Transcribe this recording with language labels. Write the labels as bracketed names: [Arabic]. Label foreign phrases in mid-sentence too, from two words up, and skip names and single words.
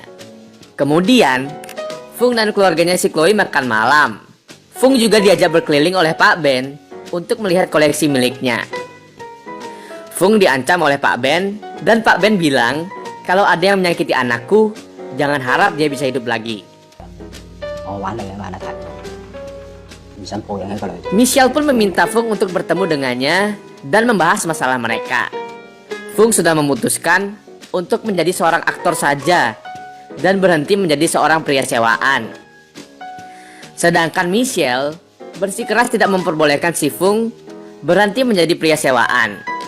[Indonesian] Kemudian, Fung dan keluarganya si Chloe makan malam. Fung juga diajak berkeliling oleh Pak Ben untuk melihat koleksi miliknya. Fung diancam oleh Pak Ben, dan Pak Ben bilang kalau ada yang menyakiti anakku, jangan harap dia bisa hidup lagi. [Cantonese] 我玩你啊嘛，你睇，唔想抱養一個女仔。 [Indonesian] Michelle pun meminta Fung untuk bertemu dengannya dan membahas masalah mereka. Fung sudah memutuskan untuk menjadi seorang aktor saja dan berhenti menjadi seorang pria sewaan. Sedangkan Michelle bersikeras tidak memperbolehkan si Fung berhenti menjadi pria sewaan.